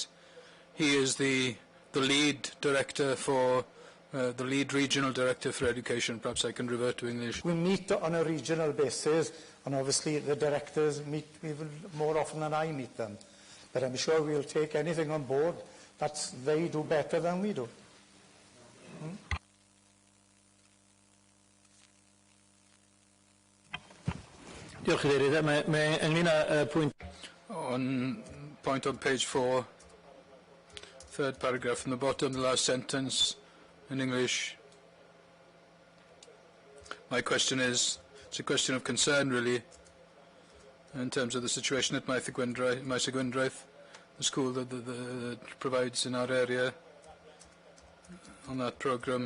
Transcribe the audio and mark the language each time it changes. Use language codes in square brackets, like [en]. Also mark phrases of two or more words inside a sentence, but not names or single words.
[en] He is the lead director for, the lead regional director for education. Perhaps I can revert to English. We meet on a regional basis, and obviously the directors meet even more often than I meet them. But I'm sure we'll take anything on board that they do better than we do. [cy] Diolch Cadeirydd. Mae ynglyn â pwynt... [en] On point on page 4, third paragraph from the bottom, the last sentence in English. My question is, it's a question of concern really, in terms of the situation at Maes y Gwendraeth, the school that provides in our area on that programme.